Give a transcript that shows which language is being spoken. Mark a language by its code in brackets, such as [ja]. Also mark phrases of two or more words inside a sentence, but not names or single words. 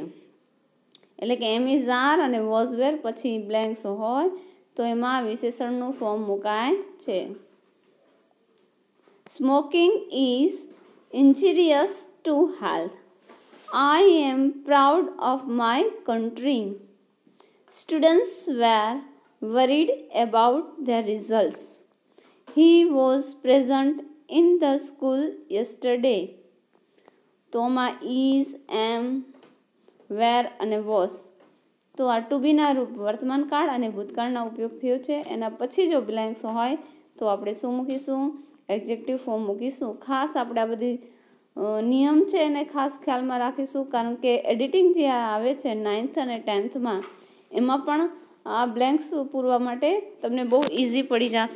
[gu] એટલે કે [en] am is are [gu] અને [en] was were [gu] પછી બ્લેન્ક્સ હોય તો એમાં વિશેષણનું ફોર્મ મુકાય છે। [en] smoking is injurious to health. I am proud of my country. students were worried about their results. He was present in the school yesterday. [gu] તો આમાં [en] is, am, where [gu] અને was, તો આ ટુ બીના રૂપ વર્તમાન કાળ અને ભૂતકાળના ઉપયોગ થયો છે। એના પછી જો બ્લેન્ક્સ હોય તો આપણે શું મૂકીશું? [en] adjective form [gu] મૂકીશું। ખાસ આપણે આ બધી નિયમ છે એને ખાસ ખ્યાલમાં રાખીશું કારણ કે એડિટિંગ જે આવે છે 9th અને 10thમાં એમાં પણ આ બ્લેન્ક્સ પૂરવા માટે તમને બહુ ઇઝી પડી જશે।